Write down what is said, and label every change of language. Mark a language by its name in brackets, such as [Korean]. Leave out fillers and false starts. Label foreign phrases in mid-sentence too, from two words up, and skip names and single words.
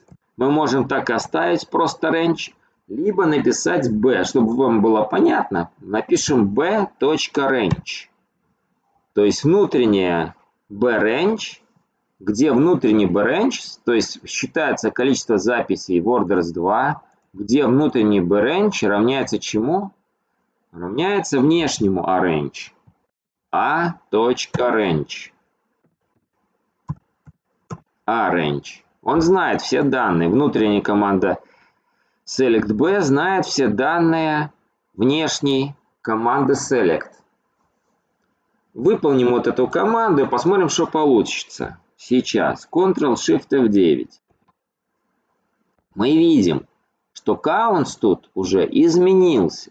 [Russian] Мы можем так и оставить просто range, либо написать b, чтобы вам было понятно, напишем b.range. То есть внутренняя b-range, где внутренний b-range, то есть считается количество записей в orders 2, где внутренний b-range равняется чему? Равняется внешнему arange. a.range. arange. Он знает все данные. Внутренняя команда select b знает все данные внешней команды select. Выполним вот эту команду и посмотрим, что получится. Сейчас. Ctrl-Shift-F9. Мы видим, что counts тут уже изменился.